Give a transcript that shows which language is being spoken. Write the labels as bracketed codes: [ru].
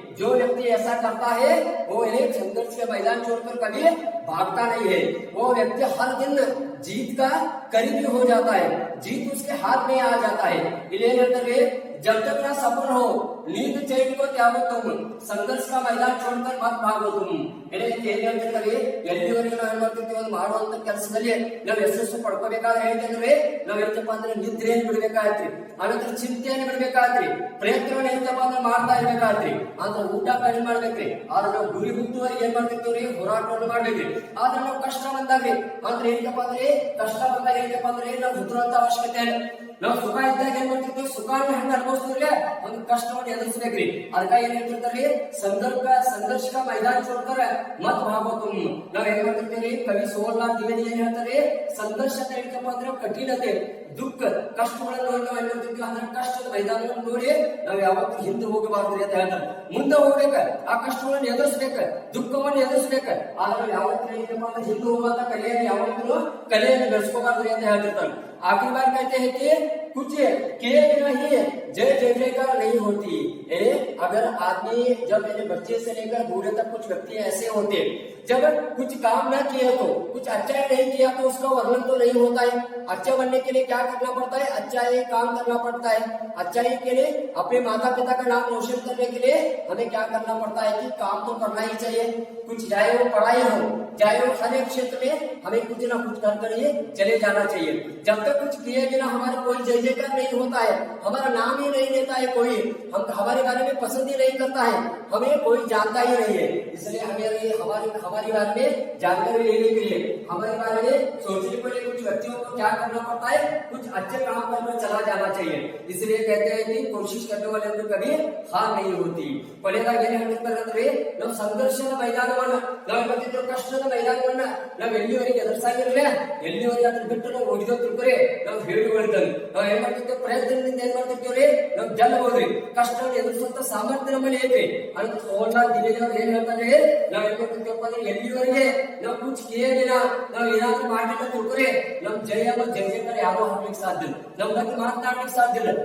[hi] जो व्यक्ति ऐसा करता है वो एक संघर्ष के मैदान छोड़कर कभी भागता नहीं है, वो व्यक्ति हर दिन जीत का करीबी हो जाता है, जीत उसके हाथ में आ जाता है। इसलिए जब तक ना सफल हो नींद चैन को त्यागो तुम, संघर्ष का मैदान छोड़कर मत भागो तुम। [kn] ಎಲ್ಲಿವರೆಗೆ ನಾವು ಏನ್ ಮಾಡ್ತಿರ್ತೀವಿ ಒಂದು ಮಾಡುವಂತ ಕೆಲಸದಲ್ಲಿ ನಾವು ಯಶಸ್ಸು ಪಡ್ಕೋಬೇಕಾದ್ರೆ ಹೇಳ್ತಂದ್ರೆ ನಾವ್ ಏನಪ್ಪಾ ಅಂದ್ರೆ ನಿದ್ರೆಯನ್ನು ಬಿಡ್ಬೇಕಾಗ್ತ್ರಿ, ಆನಂತರ ಚಿಂತೆಯನ್ನು ಬಿಡ್ಬೇಕಾಗ್ತ್ರಿ, ಪ್ರಯತ್ನವನ್ನು ಏನಪ್ಪಾ ಅಂದ್ರೆ ಮಾಡ್ತಾ ಇರ್ಬೇಕಾಗ್ತ್ರಿ, ಅಂದ್ರೆ ಊಟ ಕಡಿಮೆ ಮಾಡ್ಬೇಕ್ರಿ, ಆದ್ರೆ ನಾವು ಗುರಿ ಮುಟ್ಟುವರೆಗೆ ಏನ್ ಮಾಡ್ತಿರ್ತೀವ್ರಿ ಹೋರಾಟವನ್ನು ಮಾಡ್ಬೇಕ್ರಿ। ಆದ್ರೆ ನಾವು ಕಷ್ಟ ಬಂದಾಗ್ರಿ ಅಂದ್ರೆ ಏನಪ್ಪಾ ಅಂದ್ರೆ ಕಷ್ಟ ಬಂದಾಗ ಏನಪ್ಪಾ ಅಂದ್ರೆ ನಾವು ಹುಟ್ಟುವಂತ ಅವಶ್ಯಕತೆ ಇಲ್ಲ, ನಾವು ಸುಖ ಇದ್ದಾಗ ಏನ್ ಮಾಡ್ತಿರ್ತೀವಿ ಸುಖಾನ ಹೆಂಗ್ ಅನುಭವಿಸ್ತೀವ್ರಿ ಒಂದು ಕಷ್ಟವನ್ನು ಎದುರಿಸ್ಬೇಕ್ರಿ। ಅದಕ್ಕಾಗಿ ಏನ್ ಹೇಳ್ತಿರ್ತಾರ್ರಿ [hi] ಸಂಘರ್ಷ का मैदान छोड़कर मत भागो तुम। [kn] ನಾವ್ ಏನ್ ಮಾಡ್ತಿರ್ತೀವಿ ಕವಿ ಸೋಮನಾಥ್ ದ್ವಿವೇದಿ ಏನ್ ಹೇಳ್ತಾರೆ ಸಂಘರ್ಷ ಅಂತ ಹೇಳ್ತಪ್ಪ ಅಂದ್ರೆ ಕಠಿಣತೆ ದುಃಖ ಕಷ್ಟಗಳನ್ನು ನೋಡಿ ನಾವ್ ಏನ್ ಮಾಡ್ತಿರ್ತೀವಿ ಅಂದ್ರೆ ಕಷ್ಟದ ಮೈದಾನವನ್ನು ನೋಡಿ ನಾವ್ ಯಾವತ್ತೂ ಹಿಂದೆ ಹೋಗಬಾರ್ದು ಅಂತ ಹೇಳ್ತಾರೆ, ಮುಂದೆ ಹೋಗ್ಬೇಕ, ಆ ಕಷ್ಟಗಳನ್ನು ಎದುರಿಸ್ಬೇಕ, ದುಃಖವನ್ನು ಎದುರಿಸ್ಬೇಕ, ಆದ್ರೆ ಯಾವತ್ತೂ ಏನಪ್ಪ ಅಂದ್ರೆ ಹಿಂದೆ ಹೋಗುವಂತ ಕಲೆಯನ್ನು ಯಾವತ್ತೂ ಕಲೆಯನ್ನು ಬೆಳೆಸ್ಕೋಬಾರ್ದು ಅಂತ ಹೇಳ್ತಿರ್ತಾರೆ। [hi] आखिरी बार कहते हैं कि कुछ किए बिना ही जय जयकार नहीं होती। अगर आदमी जब मेरे बच्चे से लेकर बूढ़े तक कुछ व्यक्ति ऐसे होते हैं जब कुछ काम न किया तो कुछ अच्छा नहीं किया तो उसका वर्णन तो नहीं होता है। अच्छा बनने के लिए क्या करना पड़ता है, अच्छा ही काम करना पड़ता है। अच्छाई के लिए अपने माता पिता का नाम रोशन करने के लिए हमें क्या करना पड़ता है कि काम तो करना ही चाहिए, कुछ चाहे वो पढ़ाई हो चाहे वो हर एक क्षेत्र में हमें कुछ ना कुछ कर ही चले जाना चाहिए। जब तक कुछ किए बिना हमारा कोई जय जयकार नहीं होता है, हमारा नाम नाम ही नहीं लेता है कोई, हम हमारे बारे में पसंद ही नहीं करता है, हमें कोई जानता ही नहीं है। इसलिए हमें हमारे बारे में जानकारी लेने के लिए, हमारे बारे में सोचने के लिए कुछ व्यक्तियों को क्या करना पड़ता है, कुछ अच्छे काम करके चला जाना चाहिए। इसलिए कहते हैं कि कोशिश करने वाले को कभी हार नहीं होती। [kn] ಕೊನೆಯದಾಗಿ ಏನ್ ಹೇಳ್ತಾರೆ ಅಂದ್ರೆ, ನಾವು ಸಂಘರ್ಷದ ಮೈದಾನವನ್ನ, ನಾವು ಇವತ್ತಿನ ಕಷ್ಟದ ಮೈದಾನವನ್ನ ನಾವು ಎಲ್ಲಿವರೆಗೆ ಎದುರಿಸಾಗಿರಲಿಲ್ಲ, ಎಲ್ಲಿವರೆಗೆ ಅದನ್ನ ಬಿಟ್ಟು ನಾವು ಓಡಿದೋ ತಿಳ್ಕೊರಿ ನಾವು ಹೇಳಿಕೊಳ್ತೇವೆ. ನಾವು ಏನ್ ಮಾಡ್ತಿದ್ದೇವೆ, ಪ್ರಯತ್ನದಿಂದ ಏನ್ ಮಾಡ್ತಿದ್ದೇವ್ರಿ, ನಾವು ಗೆಲ್ಲಬಹುದ್ರಿ. ಕಷ್ಟವನ್ನು ಎದುರಿಸುವಂತ ಸಾಮರ್ಥ್ಯ ನಮ್ಮಲ್ಲಿ ಐತಿ ಅಂತ ಸೋಮನಾಥ್ ದಿನೇಶ್ ಏನ್ ಹೇಳ್ತಾರೆ, ನಾವ್ ಏನ್ ಮಾಡ್ತಿದ್ದೇವಪ್ಪ ಅಂದ್ರೆ, ಎಲ್ಲಿವರೆಗೆ ನಾವು ಕುಚ್ ಕೇಳಿಲ್ಲ, ನಾವು ಏನಾದ್ರೂ ಮಾಡಿಲ್ಲ ತಿಳ್ಕೊರಿ ನಮ್ ಜಯ ಜಯಕಾರ ಯಾರೋ ಹಾಕ್ಲಿಕ್ಕೆ ಸಾಧ್ಯ ಇಲ್ಲ, ನಮ್ ಬಗ್ಗೆ ಮಾತನಾಡ್ಲಿಕ್ಕೆ ಸಾಧ್ಯ ಇಲ್ಲ.